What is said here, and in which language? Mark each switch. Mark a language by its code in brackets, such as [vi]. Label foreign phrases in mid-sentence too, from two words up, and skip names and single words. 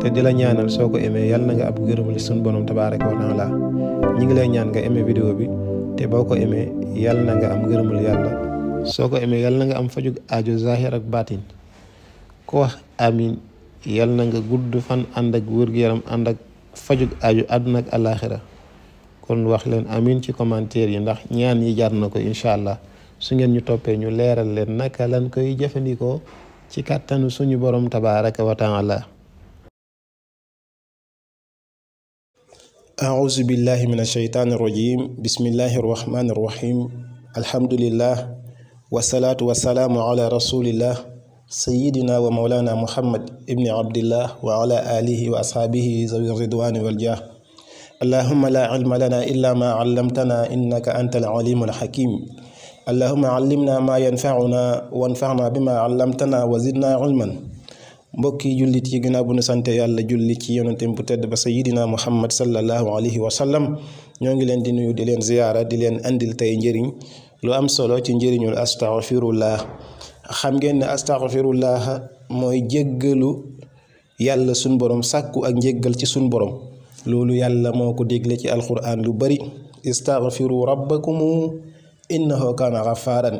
[wo] di la ñaanal soo ko emee yàlla na nga ab gërëmal suñu borom [ar] تبارك وتعالى [wo] ñi ngi lay ñaan nga emee vidéo bi te boo ko emee yàlla na nga am ngërëmul yàlla soo ko emee yàlla na nga am fajug aajo zahir ak baatin ku wax amin yàlla na nga gudd fan ànd ak wér-gu-yaram ànd ak fajug aajo àdduna ak àllaaxira kon wax leen amin ci commentaire yi ndax ñaan yi jar na ko [ar] إن شاء الله [wo] su ngeen ñu toppee ñu leeral leen naka lan koy jëfandikoo ci kàttanu suñu borom [ar] تبارك وتعالى. أعوذ بالله من الشيطان الرجيم بسم الله الرحمن الرحيم الحمد لله والصلاة والسلام على رسول الله سيدنا ومولانا محمد ابن عبد الله وعلى آله وأصحابه ذوي الرضوان والجاه اللهم لا علم لنا إلا ما علمتنا إنك أنت العليم الحكيم اللهم علمنا ما ينفعنا وانفعنا بما علمتنا وزدنا علما [wo] mbokki jullit yi ginnaaw bu nu sante yàlla julli ci yonenteem bu tedd ba [ar] سيدنا محمد صلى الله عليه وسلم [wo] ñoo ngi leen di nuyu di leen ziyaara di leen andil tey njëriñ lu am solo ci njëriñul astaghfirullah xam ngeen ne astaghfirullah mooy jéggalu yàlla sun borom sàkku ak njéggal ci sun borom loolu yàlla moo ko dégle ci alquran lu bari [ar] استغفروا ربكم إنه كان غفارا